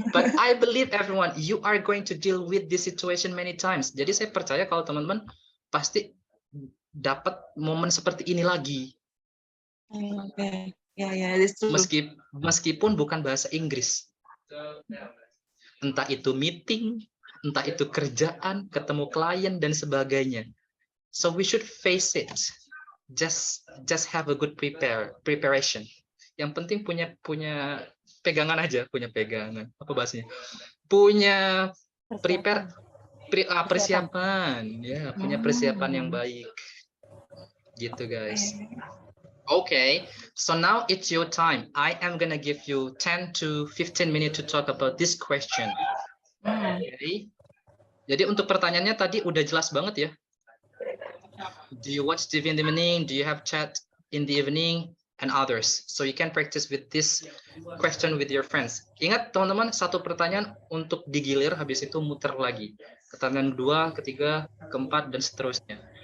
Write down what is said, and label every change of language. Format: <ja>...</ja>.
<en>but I believe everyone, you are going to deal with this situation many times.</en> <id>Jadi saya percaya kalau teman-teman pasti dapat momen seperti ini lagi.</id> <en>Okay. Yeah. That's true.</en> <id>Meskipun bukan bahasa Inggris. Entah itu meeting, entah itu kerjaan, ketemu klien dan sebagainya.</id> <en>So we should face it. Just have a good preparation.</en> <id>Yang penting punya pegangan aja, punya pegangan. Apa bahasanya? Punya persiapan. Ya, punya persiapan yang baik. Gitu, guys.</id> <en>Okay, so now it's your time. I am gonna give you 10 to 15 minutes to talk about this question. Okay.</en> <id>Jadi untuk pertanyaannya tadi udah jelas banget ya.</id> <en>Do you watch TV in the evening? Do you have chat in the evening? And others. So you can practice with this question with your friends.</en> <id>Ingat teman-teman, satu pertanyaan untuk digilir, habis itu muter lagi. Pertanyaan kedua, ketiga, keempat, dan seterusnya.</id>